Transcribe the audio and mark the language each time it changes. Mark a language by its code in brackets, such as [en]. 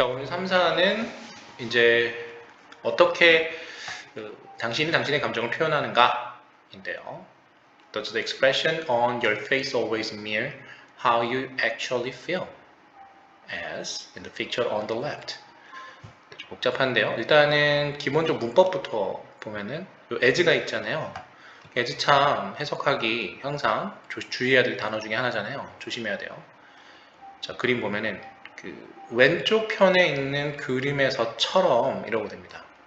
[ko] 3사는 이제 어떻게 당신이 당신의 감정을 표현하는가인데요. [en] Does the expression on your face always mirror how you actually feel? As in the picture on the left. [ko] 복잡한데요. 일단은 기본적 문법부터 보면은 요 as가 있잖아요. as 참 해석하기 항상 주의해야 될 단어 중에 하나잖아요. 조심해야 돼요. 자, 그림 보면은 그 왼쪽 편에 있는 그림에서처럼 이러고 됩니다.